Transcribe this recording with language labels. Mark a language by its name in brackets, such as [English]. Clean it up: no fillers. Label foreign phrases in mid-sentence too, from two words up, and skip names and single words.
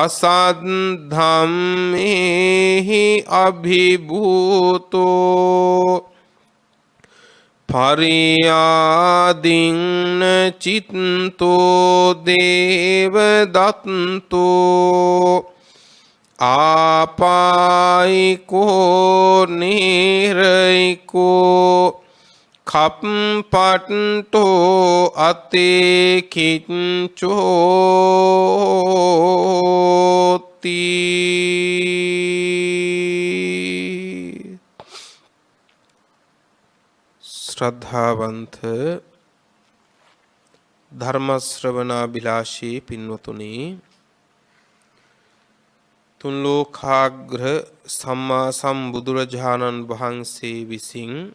[Pali] අසද්ධම්මේහි අභිභූතෝ පරියාදින්න චිත්තෝ දේවදත්තෝ ආපායිකෝ නීරයිකෝ කප්පට්ටෝ අතේ [Sinhala] කිච්චෝති ශ්‍රද්ධාවන්ත ධර්ම ශ්‍රවණාභිලාෂී පින්වතුනි තුන් ලෝකාග්‍ර සම්මා සම්බුදුරජාණන් වහන්සේ විසින්